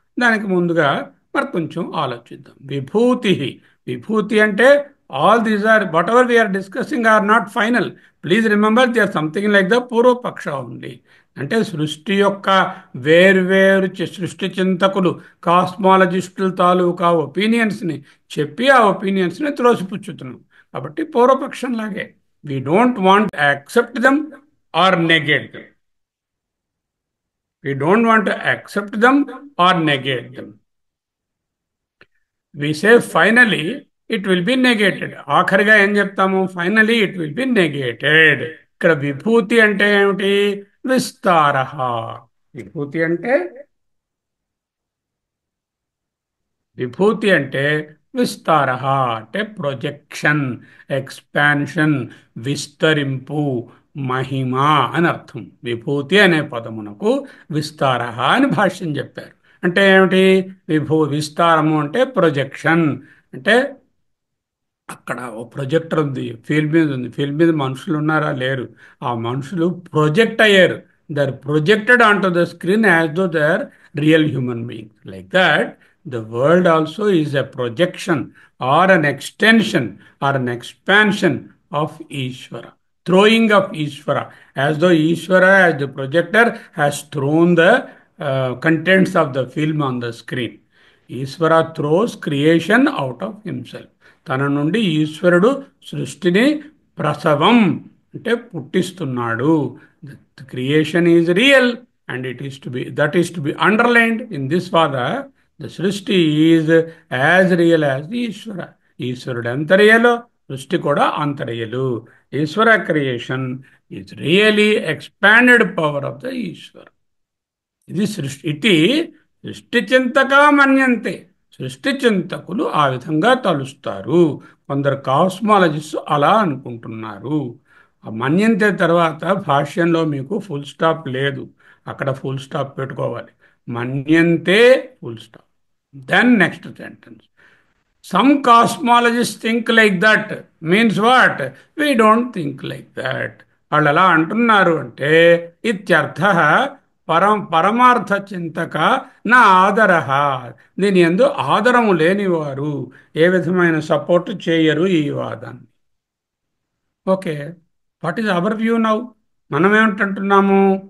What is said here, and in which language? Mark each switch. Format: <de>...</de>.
<te>దానికి ముందుగా మరి కొంచెం ఆలోచిద్దాం. విభూతి, విభూతి అంటే</te> <en>All these are whatever we are discussing are not final. Please remember they are something like the</en> <te>పూర్వపక్ష ఉంది. అంటే సృష్టి యొక్క వేర్వేరు సృష్టి చింతకులు, కాస్మాలజిస్టుల తాలూకా ఒపీనియన్స్ని చెప్పి ఆ ఒపీనియన్స్ని త్రోసిపుచ్చుతున్నాం. కాబట్టి పూర్వపక్షం లాగే</te> <en>we don't want to accept them or negate them. We don't want to accept them or negate them. We say finally it will be negated.</en> <te>ఆఖరిగా ఏం చెప్తాము?</te> <en>Finally it will be negated.</en> <te>ఇక్కడ విభూతి అంటే ఏమిటి? విస్తార. విభూతి అంటే విభూతి అంటే విస్తార అంటే ప్రొజెక్షన్, ఎక్స్పాన్షన్, విస్తరింపు, మహిమ అని అర్థం. విభూతి అనే పదమునకు విస్తార అని భాష్యం చెప్పారు. అంటే ఏమిటి? విస్తారము అంటే ప్రొజెక్షన్. అంటే అక్కడ ఓ ప్రొజెక్టర్ ఉంది, ఫీల్డ్ మీద ఉంది. ఫీల్డ్ మీద మనుషులు ఉన్నారా? లేరు. ఆ మనుషులు ప్రొజెక్ట్ అయ్యారు.</te> <en>They're projected on to the screen as though they are real human beings. Like that the world also is a projection or an extension or an expansion of Ishvara, throwing of Ishvara, as though Ishvara as the projector has thrown the contents of the film on the screen. Ishvara throws creation out of himself.</en> <te>తన నుండి ఈశ్వరుడు సృష్టిని ప్రసవం అంటే పుట్టిస్తున్నాడు.</te> <en>The creation is real and it is to be, that is to be underlined in this vada. The srishti is as real as Ishvara.</en> <te>ఈశ్వరుడు ఎంత రియలో సృష్టి కూడా అంత రియలు.</te> <en>Ishvara creation is really expanded power of the Ishvar.</en> <te>ఇది సృష్టి. ఇది సృష్టి చింతకా మన్యంతే. సృష్టి చింతకులు ఆ విధంగా తలుస్తారు. కొందరు కాస్మాలజిస్ట్ అలా అనుకుంటున్నారు. ఆ మన్యంతే తర్వాత భాష్యంలో మీకు ఫుల్ స్టాప్ లేదు, అక్కడ ఫుల్ స్టాప్ పెట్టుకోవాలి. మన్యంతే full stop.</te> <en>Then next sentence.</en> <te>Some cosmologists think like that. Means what? We don't think like that. వాళ్ళు ఎలా అంటున్నారు అంటే ఇత్యర్థ పరమార్థ చింతక నా ఆదర. దీని యందు ఆదరము లేనివారు ఏ విధమైన సపోర్ట్ చేయరు ఈ వాదాన్ని.</te> <en>Okay, what is our view now?</en> <te>మనం ఏమిటంటున్నాము?</te>